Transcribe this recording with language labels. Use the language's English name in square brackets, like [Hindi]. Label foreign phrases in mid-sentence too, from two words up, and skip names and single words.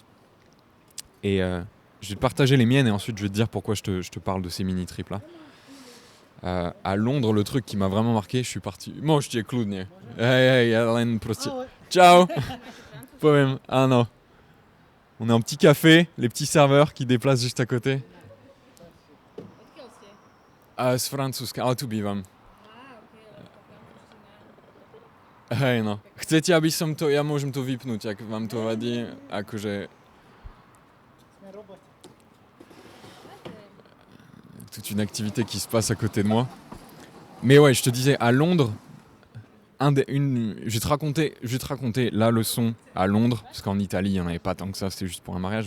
[French] Et je vais te partager les miennes et ensuite je vais te dire pourquoi je te parle de ces mini-trips-là. À Londres, le truc qui m'a vraiment marqué, je suis parti... Moi, je t'ai clown. Hey, Alain, prosti. Ciao. Powiem. Ah non. On est en petit café, les petits serveurs qui déplacent juste à côté. [Slovak] Z Francuska, ale tu bývam. Hej no. Chcete, aby som to... Ja môžem to vypnúť, ak vám to vadí. Akože... [French] Toute une activité qui se passe à côté de moi. Mais ouais, je te disais, à Londres, je vais te raconter la leçon à Londres, parce qu'en Italie, il n'y en avait pas tant que ça, c'était juste pour un mariage.